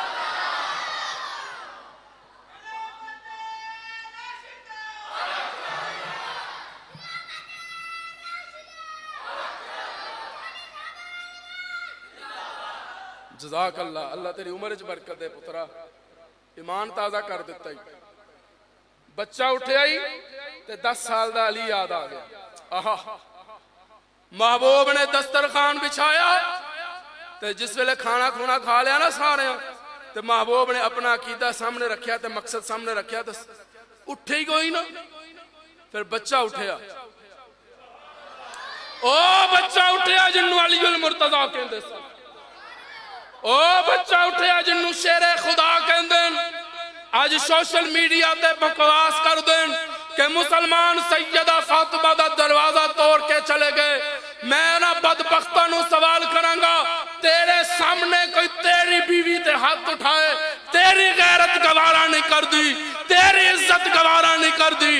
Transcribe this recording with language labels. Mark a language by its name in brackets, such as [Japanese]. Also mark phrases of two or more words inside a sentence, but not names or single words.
[Punjabi] جزاک اللہ، اللہ تیری عمر چ برکت دے پترا، ایمان تازہ کر دیتا ہی۔ بچہ اٹھے آئی تے 10 سال دا علی یاد آ گیا۔ آہا، محبوب نے دسترخوان بچھایا تے جس ویلے کھانا کھونا کھا لیا نا سارے تے محبوب نے اپنا عقیدہ سامنے رکھیا تے مقصد سامنے رکھیا تے اٹھے ہی کوئی نا، پھر بچہ اٹھیا، او بچہ اٹھیا جنو علی المرتضی کہندے سن، او بچہ اٹھیا جنو شیر خدا کہندے، آج [English] social media [Punjabi] تے بکواس کر دیں کہ مسلمان سیدہ فاطمہ دا دروازہ توڑ کے چلے گئے۔ میں نا بدبختہ نو سوال کرانگا، تیرے سامنے کوئی تیری بیوی تے ہاتھ اٹھائے، تیری غیرت گوارا نہیں کر دی، تیری عزت گوارا نہیں کر دی۔